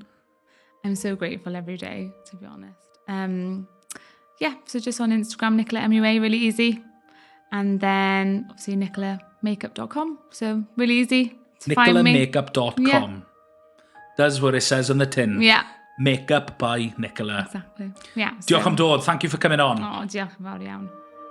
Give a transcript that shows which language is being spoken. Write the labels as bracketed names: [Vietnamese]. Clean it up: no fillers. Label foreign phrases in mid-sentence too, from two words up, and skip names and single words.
[English] I'm so grateful every day, to be honest. So just on Instagram, Nicola MUA, really easy. And then obviously nicolamakeup.com. So really easy to find me. Nicolamakeup.com. Yeah. Does what it says on the tin. Yeah. Makeup by Nicola. Exactly. Yeah. [Welsh] Diolch am dod. [English] Thank you for coming on. [Welsh] O, diolch yn fawr iawn.